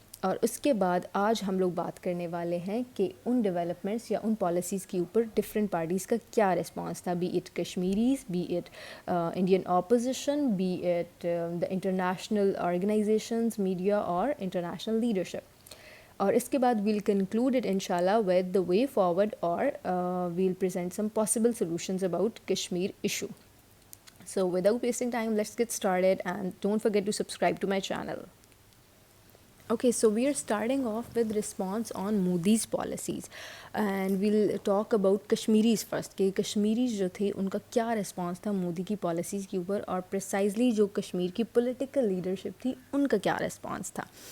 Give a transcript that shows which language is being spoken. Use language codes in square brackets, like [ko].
[ur] اور اس کے بعد آج ہم لوگ بات کرنے والے ہیں کہ ان ڈیولپمنٹس یا ان پالیسیز کے اوپر ڈفرینٹ پارٹیز کا کیا رسپانس تھا، [en] be it Kashmiris, be it Indian opposition, be it the international organizations, [ur] media اور انٹرنیشنل لیڈرشپ. اور اس کے بعد [en] We'll conclude it ان شاء اللہ ود دا وے فارورڈ، اور we'll present some possible solutions about Kashmir issue. So without wasting time, let's get started, and don't forget to subscribe to my channel. Okay, so we are starting off with response on Modi's policies, and we'll talk about Kashmiris first, [ur] کہ کشمیریز جو تھے ان کا کیا response تھا مودی کی policies کے اوپر، اور پریسائزلی جو کشمیر کی پولیٹیکل لیڈرشپ تھی ان کا کیا رسپانس تھا.